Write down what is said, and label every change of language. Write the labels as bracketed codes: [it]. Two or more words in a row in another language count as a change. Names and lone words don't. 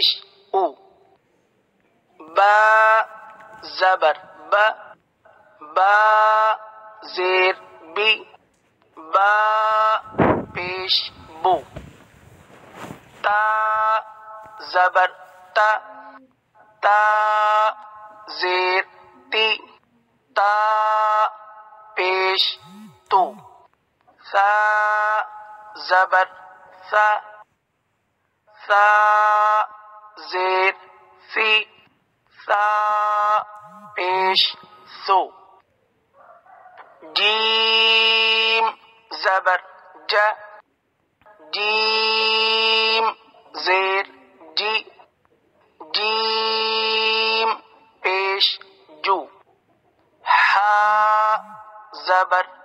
[ur] او با زبر با زیر بی با پیش بو تا زبر تا زیر تی تا پیش تو ثا زبر ثا زیر ثی ثا پیش ثو جیم زبر جیم زیر جی جیم پیش جو ہا زبر